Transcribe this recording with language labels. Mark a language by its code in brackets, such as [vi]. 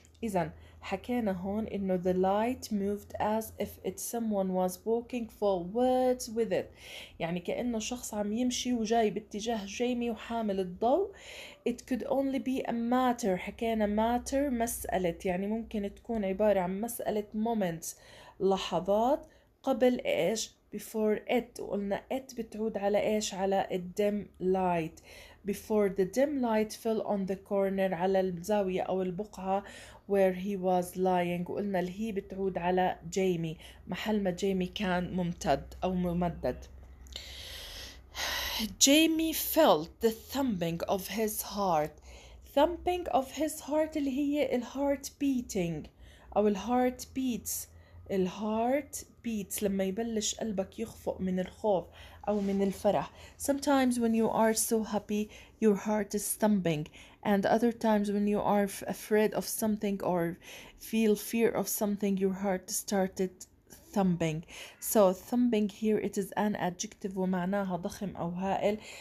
[ar] إذن حكينا هون إنه [en] the light moved as if someone was walking forwards with it، [ar] يعني كأنه شخص عم يمشي وجاي باتجاه جيمي وحامل الضوء. [en] it could only be a matter، [ar] حكينا matter مسألة، يعني ممكن تكون عبارة عن مسألة moments، لحظات قبل إيش؟ before it. وقلنا it بتعود على إيش؟ على dim light. [en] before the dim light fell on the corner، [ar] على الزاوية أو البقعة [en] where he was lying. [ar] وقلنا اللي هي بتعود على جيمي، محل ما جيمي كان ممتد أو ممدد. [en] Jamie felt the thumping of his heart. thumping of his heart [ar] اللي هي الهارت [en] beating [ar] أو الهارت [en] beats. [ar] الهارت beats لما يبلش قلبك يخفق من الخوف أو من الفرح. [en] Sometimes when you are so happy your heart is thumping, and other times when you are afraid of something or feel fear of something your heart started thumping. So thumping here it is an adjective [ar] ومعناها ضخم أو هائل.